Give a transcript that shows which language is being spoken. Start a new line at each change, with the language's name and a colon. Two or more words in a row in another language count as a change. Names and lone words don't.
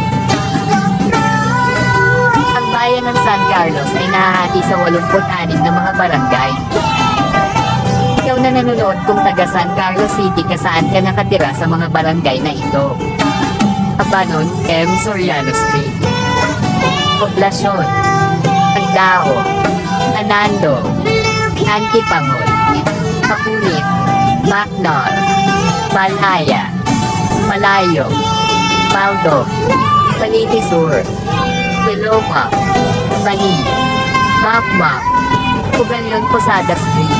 Filipino: Ang bayan ng San Carlos ay nahahati sa 86 na mga barangay. Ikaw na nanonood kung taga San Carlos City ka, saan ka nakatira sa mga barangay na ito? Abanon, M. Soriano Street. Poblasyon: Agdao, Anando, Antipangol, Kapunit, Bacnor, Balhaya, Malayo, Baldo, Baliti Sur, Pilopa, Bani, Makmak, Pugalyon Posada Street.